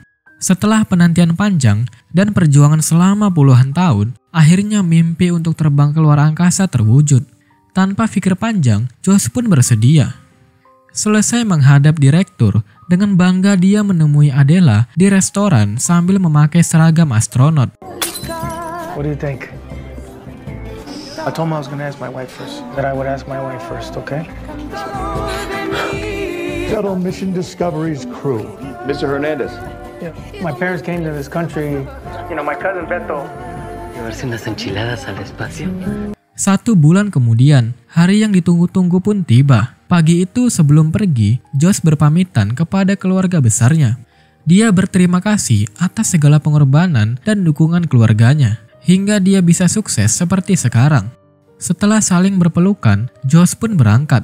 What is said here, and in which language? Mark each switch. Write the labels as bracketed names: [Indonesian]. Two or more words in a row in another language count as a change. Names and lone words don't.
[Indonesian] Setelah penantian panjang dan perjuangan selama puluhan tahun, akhirnya mimpi untuk terbang keluar angkasa terwujud. Tanpa pikir panjang, Josh pun bersedia. Selesai menghadap direktur, dengan bangga dia menemui Adela di restoran sambil memakai seragam astronot. [English] What do you think? I told him I was going to ask my wife first. That I would ask my wife first, okay? Shuttle Mission Discovery's crew. Mr. Hernandez. Yeah, my parents came to this country. You know, my cousin Beto. [Spanish] Llevarse unas enchiladas al espacio. [Indonesian] 1 bulan kemudian, hari yang ditunggu-tunggu pun tiba. Pagi itu sebelum pergi, Josh berpamitan kepada keluarga besarnya. Dia berterima kasih atas segala pengorbanan dan dukungan keluarganya, hingga dia bisa sukses seperti sekarang. Setelah saling berpelukan, Josh pun berangkat.